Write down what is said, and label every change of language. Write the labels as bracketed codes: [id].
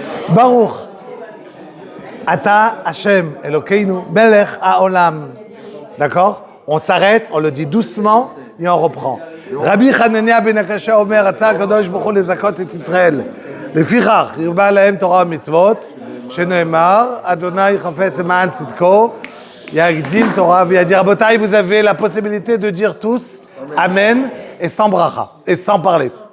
[he] Baruch. Ata Hashem Elokeinu Melech Haolam. [fr] D'accord? On s'arrête, on le dit doucement et on reprend. [he] Rabbi Hanania ben Akasha Omer, Atza Kadosh Baruch Hu lezakot et Israël. לפיכך, הרבה להם תורה ומצוות, שנאמר, אדוני חפץ למען צדקו, יגדיל תורה וידיר. [fr] רבותיי, vous avez la possibilité de dire tous Amen et sans bracha, et sans parler.